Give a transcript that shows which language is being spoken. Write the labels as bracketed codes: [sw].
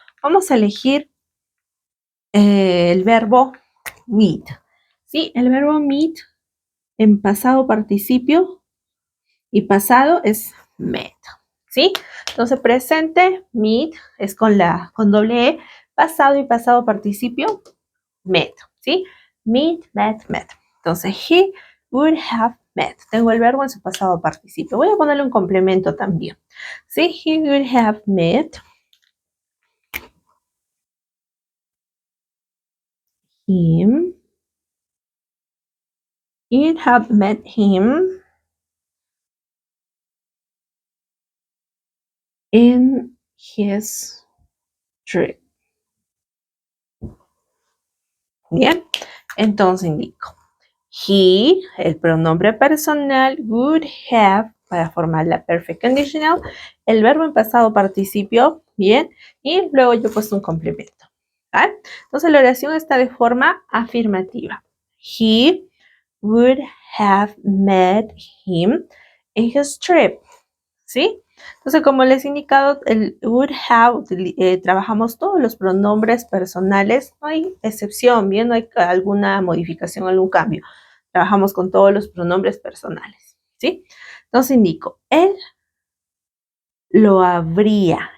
[es] Vamos a elegir el verbo meet. ¿Sí? El verbo meet en pasado participio y pasado es met. ¿Sí? Entonces presente, meet, es con doble E, pasado y pasado participio, met. ¿Sí? [en] Meet, met, met. [es] Entonces, [en] he would have met. [es] Tengo el verbo en su pasado participio. Voy a ponerle un complemento también. ¿Sí? [en] He would have met him. He'd have met him in his trip. [es] Bien, entonces indico. He, el pronombre personal, [en] would have [es] para formar la perfect conditional, el verbo en pasado participio, bien, y luego yo he puesto un complemento. ¿Vale? Entonces la oración está de forma afirmativa. [en] He would have met him in his trip. [es] ¿Sí? Entonces, como les he indicado, el would have, trabajamos todos los pronombres personales, no hay excepción, bien, no hay alguna modificación, algún cambio. Trabajamos con todos los pronombres personales, ¿sí? Entonces indico, él lo habría.